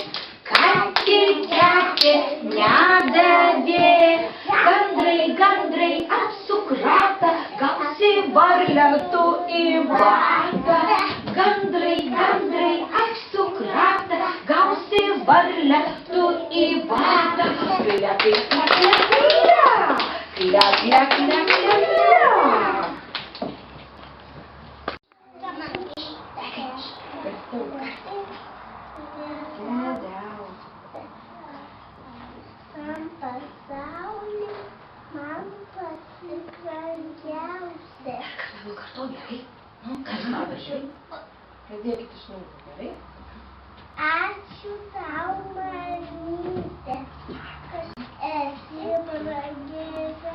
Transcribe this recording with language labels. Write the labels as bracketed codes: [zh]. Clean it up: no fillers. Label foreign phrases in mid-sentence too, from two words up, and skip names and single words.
[lt] kad ir kepė nedavė. Gandrai, gandrai, apsuk ratą, gausi varlę tu į batą. Gandrai, gandrai, apsuk ratą, gausi varlę tu į batą. Klia, klia, klia, klia, klia. Klia, klia, klia, klia, klia. Man pasaulį, man pati brangiausia. Kartu gerai. Kas man važiuoja? Pradėkit iš naujo, gerai? Ačiū tau, mamyte, kad esi brangi.